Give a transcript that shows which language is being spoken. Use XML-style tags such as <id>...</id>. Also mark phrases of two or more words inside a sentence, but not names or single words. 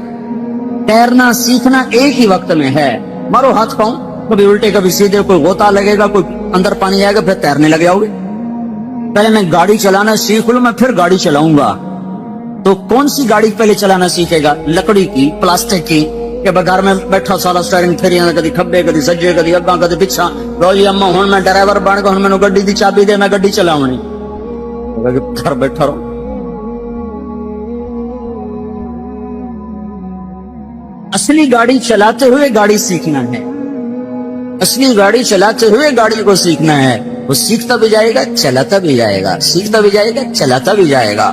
<ur>تیرنا سیکھنا ایک ہی وقت میں ہے. مارو ہاتھ پاؤں، کبھی الٹے کبھی سیدھے، کوئی غوطہ لگے گا، کوئی اندر پانی آئے گا پھر تیرنے لگ جاؤ گے. پہلے میں گاڑی چلانا سیکھ لوں میں پھر گاڑی چلاؤں گا. تو کون سی گاڑی پہلے چلانا سیکھے گا؟ لکڑی کی، پلاسٹک کی، کہ گھر میں بیٹھا سارا سٹیئرنگ پھیری</ur> <pa>کدی کھبے کدی سجے کدی اگاں کدی پچھا. لو جی اما ہن میں ڈرائیور بن گیا، ہن مینوں گڈی دی چابی دے میں گڈی چلاونی.</pa> <ur>گھر بیٹھا رہو. اصلی گاڑی چلاتے ہوئے گاڑی سیکھنا ہے، اصلی گاڑی چلاتے ہوئے گاڑی کو سیکھنا ہے. وہ سیکھتا بھی جائے گا چلاتا بھی جائے گا، سیکھتا بھی جائے گا چلاتا بھی جائے گا.</ur>